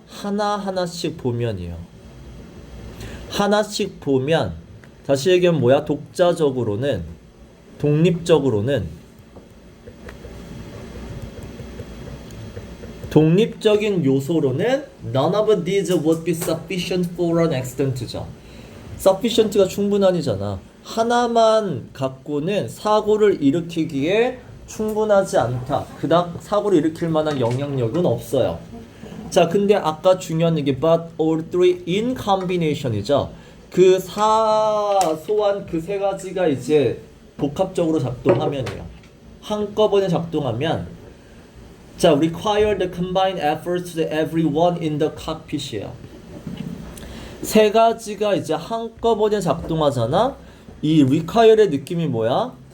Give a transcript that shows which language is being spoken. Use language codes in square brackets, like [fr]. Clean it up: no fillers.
[ko] 하나하나씩 보면이에요. 하나씩 보면, 다시 얘기하면 뭐야? 독자적으로는, 독립적으로는, 독립적인 요소로는 [en] none of these would be sufficient for an accident죠. [ko] sufficient가 충분한이잖아. 하나만 갖고는 사고를 일으키기에 충분하지 않다. 그닥 사고를 일으킬 만한 영향력은 없어요. 자, 근데 아까 중요한 얘기 [en] but all three in combination [ko] 이죠. 그 사소한 그 세 가지가 이제 복합적으로 작동하면이에요. 한꺼번에 작동하면 자, [en] require the combined efforts of everyone in the cockpit이에요. [ko] 세 가지가 이제 한꺼번에 작동하잖아. 이 require의 느낌이 뭐야?